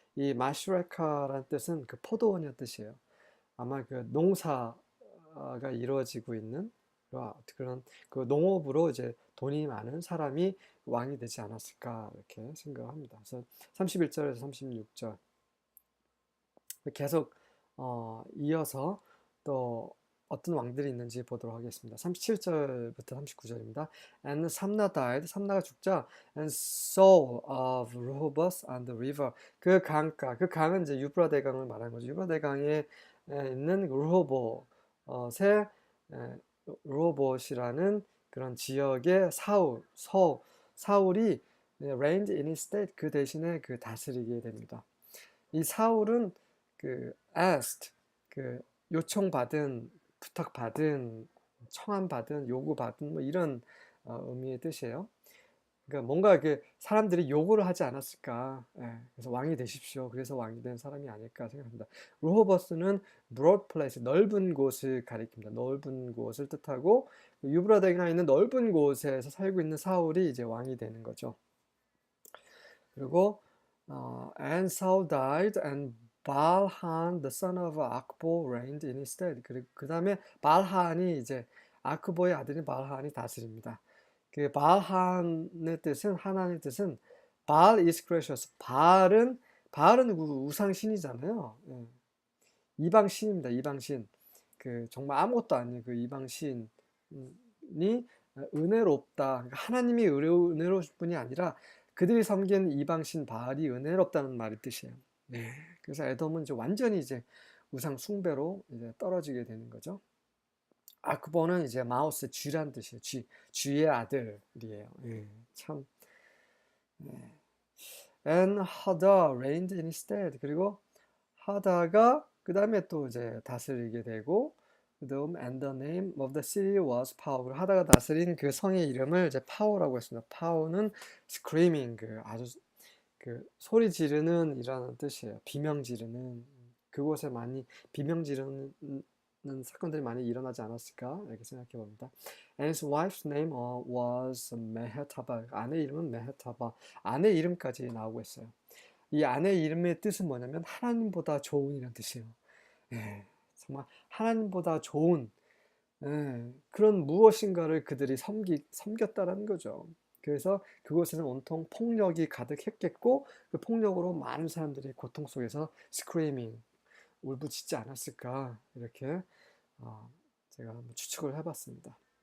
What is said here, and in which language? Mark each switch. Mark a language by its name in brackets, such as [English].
[Korean] 이 마슈레카라는 뜻은 그 포도원이라는 뜻이에요. 아마 그 농사가 이루어지고 있는 그런 그 농업으로 이제 돈이 많은 사람이 왕이 되지 않았을까 이렇게 생각합니다. 그래서 31절에서 36절 계속 이어서 또 어떤 왕들이 있는지 보도록 하겠습니다. 37절부터 39절입니다. [English] And Samna died. [Korean] 삼나가 죽자 [English] and Saul of Rehoboth on the river. [Korean] 그 강가, 그 강은 이제 유브라 대강을 말하는 거죠. 유브라 대강에 있는 르호봇의 르호봇이라는 그런 지역의 사울이 [English] reigned in his state. [Korean] 그 대신에 그 다스리게 됩니다. 이 사울은 그 asked, 그 요청받은, 부탁받은, 청함받은, 요구받은 뭐 이런 의미의 뜻이에요. 그러니까 뭔가 그 사람들이 요구를 하지 않았을까. 그래서 왕이 되십시오. 그래서 왕이 된 사람이 아닐까 생각합니다. 르호버스는 broad place, 넓은 곳을 가리킵니다. 넓은 곳을 뜻하고 유브라데가 있는 넓은 곳에서 살고 있는 사울이 이제 왕이 되는 거죠. 그리고 [English] and Saul died and 발한 the son of Akbo reigned in his stead. [Korean] 그리고 그 다음에 발한이 이제 아크보의 아들인 발한이 다스립니다. 그 발한의 뜻은 하나님의 뜻은 발 [English] is gracious. [Korean] 발은 우상신이잖아요. 이방 신입니다. 이방 신. 그 정말 아무것도 아닌 그 이방 신이 은혜롭다. 그러니까 하나님이 은혜로우실 뿐이 아니라 그들이 섬기는 이방신 바알이 은혜롭다는 말의 뜻이에요. 그래서 에돔은 이제 완전히 이제 우상 숭배로 이제 떨어지게 되는 거죠. 아크보는 이제 마우스 쥐란 뜻이에요. 쥐의 아들이에요. 참. [English] And Hada reigned in his stead. [Korean] 그리고 하다가 그 다음에 또 이제 다스리게 되고 그다음 [English] and the name of the city was Pau. [Korean] 하다가 다스린 그 성의 이름을 이제 파오라고 했습니다. 파오는 screaming, 그 아주 그 소리 지르는 이라는 뜻이에요. 비명 지르는. 그곳에 많이 비명 지르는 사건들이 많이 일어나지 않았을까 이렇게 생각해 봅니다. [English] And his wife's name was 메헤타바. [Korean] 아내 이름은 메헤타바. 아내 이름까지 나오고 있어요. 이 아내 이름의 뜻은 뭐냐면 하나님보다 좋은이라는 뜻이에요. 정말 하나님보다 좋은 그런 무엇인가를 그들이 섬겼다라는 거죠. 그래서 그곳에는 온통 폭력이 가득했겠고 그 폭력으로 많은 사람들이 고통 속에서 스크리밍, 울부짖지 않았을까 이렇게 제가 한번 추측을 해봤습니다.